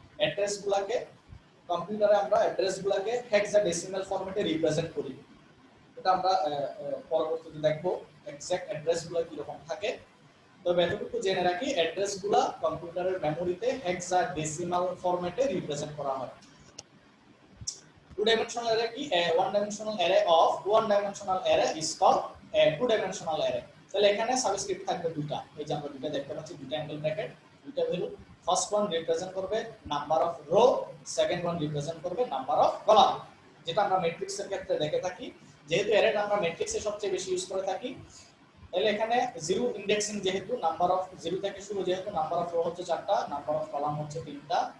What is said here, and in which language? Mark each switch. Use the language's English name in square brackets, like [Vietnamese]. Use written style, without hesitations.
[Bangla] অ্যাড্রেসগুলোকে কম্পিউটারে আমরা অ্যাড্রেসগুলোকে হেক্সাডেসিমাল ফরম্যাটে রিপ্রেজেন্ট করি। এটা আমরা পরবর্তীতে দেখব এক্সাক্ট অ্যাড্রেসগুলো কি রকম থাকে। তবে এতটুকু জেনে রাখি, অ্যাড্রেসগুলো কম্পিউটারের মেমোরিতে হেক্সাডেসিমাল ফরম্যাটে রিপ্রেজেন্ট করা হয়। Two dimensional array কি? [English] A one dimensional array of one dimensional array is called a two dimensional array. [Bangla] তাহলে এখানে সাবস্ক্রিপ্ট থাকবে দুটো। এই যে আমরা দুটো দেখতে পাচ্ছি, দুটো অ্যাঙ্গেল ব্র্যাকেট, দুটো ভ্যালু। ফার্স্ট ওয়ান রিপ্রেজেন্ট করবে number of rho, second one represent করবে নাম্বার অফ কলাম, যেটা আমরা ম্যাট্রিক্সের ক্ষেত্রে দেখে থাকি। যেহেতু অ্যারেটা আমরা ম্যাট্রিক্সে সবচেয়ে বেশি ইউজ করে থাকি, তাহলে এখানে জিরো ইন্ডেক্সিং, যেহেতু নাম্বার অফ জিরো থেকে শুরু, যেহেতু নাম্বার অফ রো হচ্ছে 4টা, নাম্বার অফ কলাম হচ্ছে 3টা।